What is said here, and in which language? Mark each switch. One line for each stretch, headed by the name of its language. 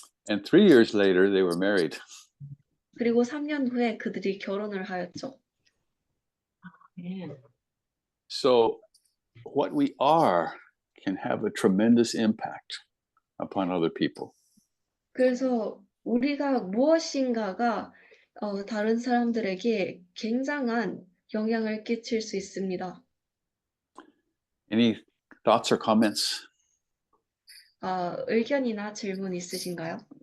English: And 3 years later, they were married.
Korean: 그리고 3년 후에 그들이 결혼을 하였죠.
English: So what we are can have a tremendous impact upon other people.
Korean: 그래서 우리가 무엇인가가 다른 사람들에게 굉장한 영향을 끼칠 수 있습니다.
English: Any thoughts or comments?
Korean: 의견이나 질문 있으신가요?